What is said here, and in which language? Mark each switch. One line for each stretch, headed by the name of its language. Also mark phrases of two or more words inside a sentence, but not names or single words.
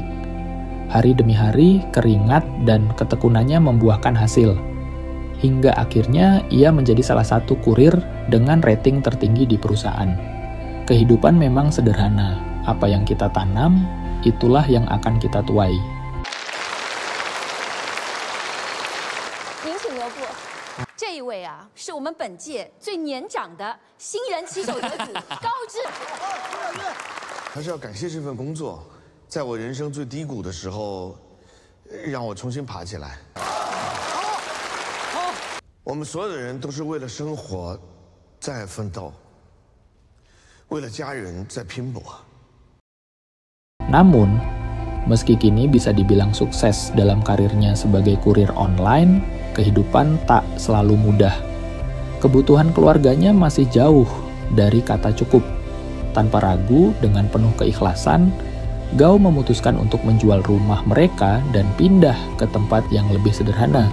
Indonesian: Hari demi hari, keringat dan ketekunannya membuahkan hasil. Hingga akhirnya ia menjadi salah satu kurir dengan rating tertinggi di perusahaan. Kehidupan memang sederhana. Apa yang kita tanam, itulah yang akan kita tuai.
Chinese: 您请留步。这一位啊，是我们本届最年长的新人骑手得主高志。还是要感谢这份工作，在我人生最低谷的时候，让我重新爬起来。我们所有的人都是为了生活在奋斗，为了家人在拼搏。
Indonesian: Namun, meski kini bisa dibilang sukses dalam karirnya sebagai kurir online, kehidupan tak selalu mudah. Kebutuhan keluarganya masih jauh dari kata cukup. Tanpa ragu, dengan penuh keikhlasan, Gao memutuskan untuk menjual rumah mereka dan pindah ke tempat yang lebih sederhana.